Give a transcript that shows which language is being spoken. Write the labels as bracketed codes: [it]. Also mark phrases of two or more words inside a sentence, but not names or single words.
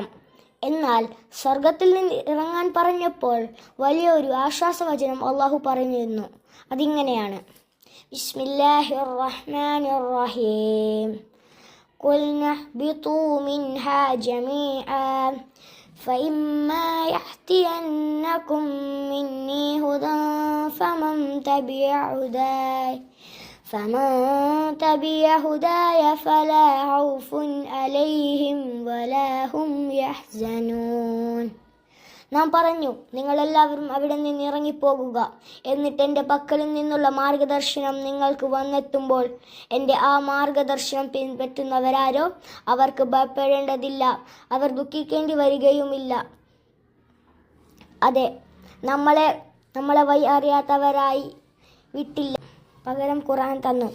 [ml] എന്നാൽ സ്വർഗത്തിൽ നിന്ന് ഇറങ്ങാൻ പറഞ്ഞപ്പോൾ വലിയൊരു ആശ്വാസവചനം അള്ളാഹു പറഞ്ഞിരുന്നു. [ar] അതിങ്ങനെയാണ്: بسم الله الرحمن الرحيم. قلنا اهبطوا منها جميعا فإما يأتينكم مني هدى فمن تبع هداي فلا خوف عليهم ولا هم يحزنون. [ml] നാം പറഞ്ഞു, നിങ്ങളെല്ലാവരും അവിടെ നിന്ന് ഇറങ്ങിപ്പോകുക. എന്നിട്ട് എൻ്റെ പക്കലിൽ നിന്നുള്ള മാർഗദർശനം നിങ്ങൾക്ക് വന്നെത്തുമ്പോൾ എൻ്റെ ആ മാർഗദർശനം പിൻപറ്റുന്നവരാരോ അവർക്ക് ഭയപ്പെടേണ്ടതില്ല, അവർ ദുഃഖിക്കേണ്ടി വരികയുമില്ല. അതെ, നമ്മളെ വഴി അറിയാത്തവരായി വിട്ടില്ല, പകരം ഖുർആൻ തന്നു.